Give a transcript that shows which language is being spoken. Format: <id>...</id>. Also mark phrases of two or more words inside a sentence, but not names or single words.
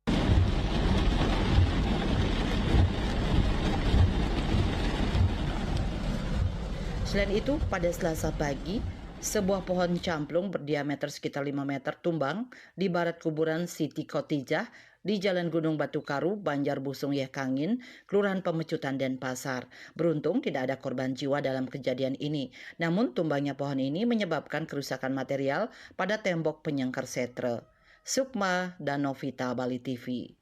<id>Selain itu, pada Selasa pagi, sebuah pohon camplung berdiameter sekitar 5 meter tumbang di barat kuburan Siti Khotijah di Jalan Gunung Batu Karu, Banjar Busung Yeh Kangin, Kelurahan Pemecutan, Denpasar. Beruntung tidak ada korban jiwa dalam kejadian ini. Namun tumbangnya pohon ini menyebabkan kerusakan material pada tembok penyangkar setre. Sukma dan Novita, Bali TV.</id>